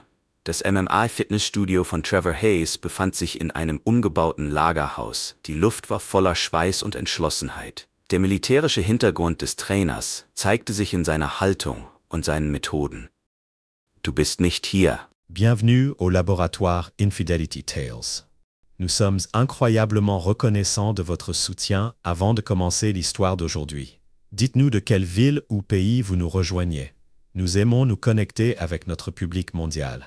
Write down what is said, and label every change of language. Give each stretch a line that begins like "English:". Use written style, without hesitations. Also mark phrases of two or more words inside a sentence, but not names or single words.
German: Das MMA-Fitnessstudio von Trevor Hayes befand sich in einem umgebauten Lagerhaus. Die Luft war voller Schweiß und Entschlossenheit. Der militärische Hintergrund des Trainers zeigte sich in seiner Haltung und seinen Methoden. Du bist nicht hier.
French: Bienvenue au laboratoire Infidelity Tales. Nous sommes incroyablement reconnaissants de votre soutien avant de commencer l'histoire d'aujourd'hui. Dites-nous de quelle ville ou pays vous nous rejoignez. Nous aimons nous connecter avec notre public mondial.